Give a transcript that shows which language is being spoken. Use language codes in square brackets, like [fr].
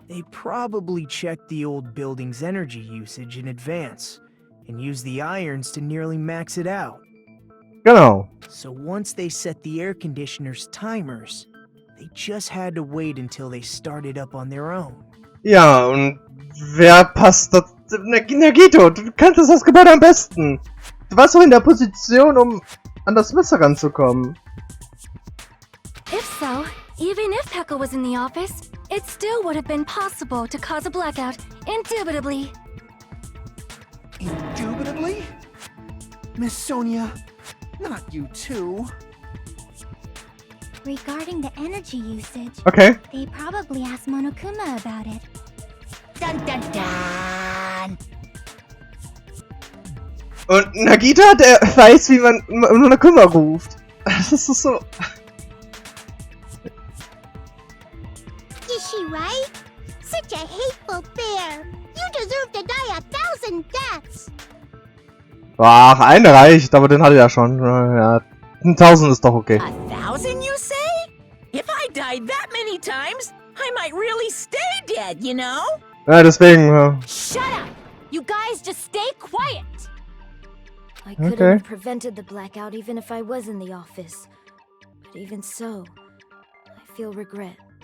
[en] They probably checked the old building's energy usage in advance and used the irons to nearly max it out. [de] Genau. [en] So once they set the air conditioner's timers, They just had to wait until they started up on their own. [de] Ja, und wer passt das? Nagito, du kannst das Gebäude am besten. Du warst doch in der Position, um an das Messer ranzukommen. [en] If so, even if Pekka was in the office, it still would have been possible to cause a blackout, indubitably. Indubitably? Miss Sonia, not you too. Regarding the energy usage, Okay. they probably asked Monokuma about it. Dun dun dun! [de] Und Nagita, der weiß, wie man Monokuma ruft. Das ist so... [en] Is she right? Such a hateful bear. You deserve to die 1,000 deaths. [de] Ach, eine reicht, aber den hatte er ja schon. Ja, 1000 ist doch okay. [en] 1,000, you say? If I died that many times, I might really stay dead, you know? [de] Ja, deswegen... [en] Shut up! You guys just stay quiet! I couldn't Okay. have prevented the blackout even if I was in the office. But even so, I feel regret.